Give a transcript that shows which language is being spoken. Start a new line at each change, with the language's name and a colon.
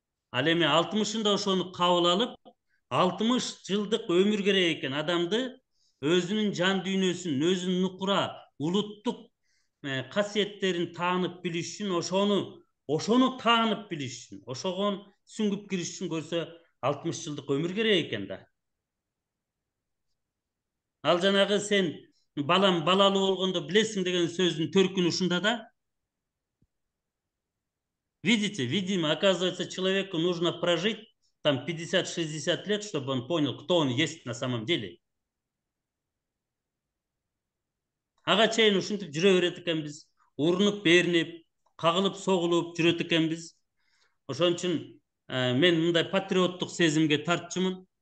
Kyrgyz: Ал эми 60-ында ошону кабыл алып, 60 жылдык өмүр керек экен адамды өзүнүн жан дүйнөсүн, өзүнүн нукура, улуттук касиеттерин таанып билиш үчүн, ошону таанып билиш үчүн, ошогон сүңгүп кириш үчүн көрсө 60 жылдык өмүр керек экен да. Ал жанагы сен балам балалуу болгондо билесиң деген сөздүн төркүнү ушунда да.
Russian: Видите, видимо, оказывается, человеку нужно прожить там 50-60 лет, чтобы он понял, кто он есть на самом деле.
Kyrgyz: Ага чейин ушинтип жүрө берет экенбиз, урунуп беринип, кагылып согулуп жүрөт экенбиз. Ошон үчүн мен мындай патриоттук сезимге тартчумун.